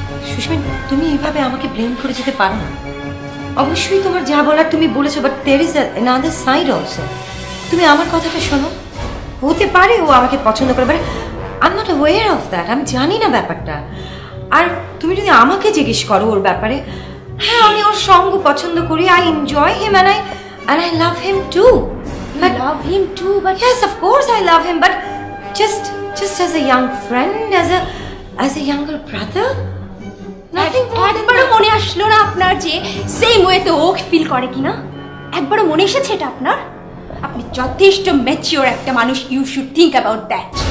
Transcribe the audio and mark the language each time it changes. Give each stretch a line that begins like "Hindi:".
Bangla: সুস্মিন, তুমি এইভাবে আমাকে ব্লেম করে যেতে পারো না। অবশ্যই তোমার যা বলার তুমি বলেছো,
English: But there is another side also.
Bangla: তুমি আমার কথাটা শোনো। হতে পারে ও আমাকে পছন্দ করে,
English: But I am not aware of that.
Bangla: আমি জানি না ব্যাপারটা। আর তুমি যদি আমাকে জিজ্ঞেস করো ওর ব্যাপারে, হ্যাঁ আমি ওর সঙ্গ পছন্দ করি।
English: I enjoy him and I love him too. But love him too, but yes, of course I love him, but just as a young friend, as a younger brother.
Bangla: একবারও মনে আসলো না আপনার যে সেম ওয়েতে ও ফিল করে কিনা? একবারও মনে এসেছে এটা আপনার? আপনি যথেষ্ট ম্যাচিওর একটা মানুষ,
English: You should think about that.